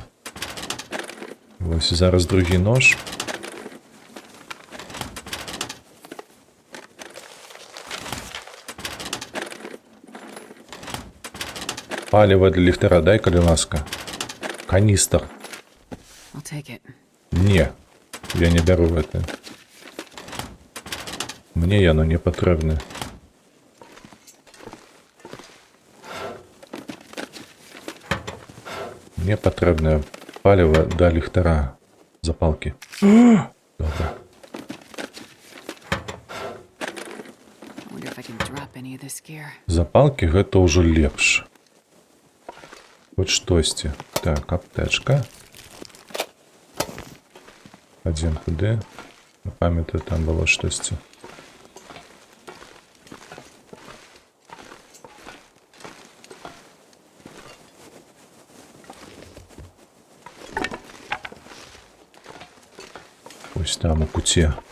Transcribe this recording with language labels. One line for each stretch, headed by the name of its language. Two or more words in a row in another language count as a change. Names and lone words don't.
Belarusian: Вось зараз другі нож. Паліва для ліхтара дай, калі ласка. Каністр.
English: I'll take it.
Belarusian: Не, я не бяру гэта. Мне яно не патрэбна. Мне патрэбнае паліва да ліхтара. Запалкі. Добра.
English: I wonder if I can drop any of this gear.
Belarusian: Запалкі гэта ўжо лепш. Хоць штосьці. Так, аптэчка. Адзін куды. Памятаю, там было штосьці. Ось там у куце.